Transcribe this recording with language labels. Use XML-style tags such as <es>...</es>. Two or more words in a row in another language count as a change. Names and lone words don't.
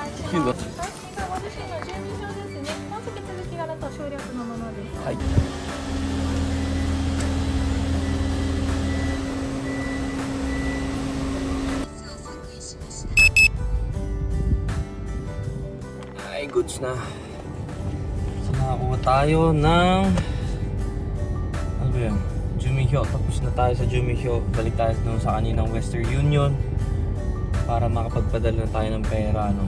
<ja>you. 最新がご自身の住民票ですね。本籍続きがだと省略のままです。</ja> <tl>はい。Ay, goods na. So, nakakuha tayo ng ano ba yun? Jumihyo. Tapos na tayo sa Jumihyo. Balik tayo doon sa kaninang Western Union para makapagpadala na tayo ng pera, no?</tl>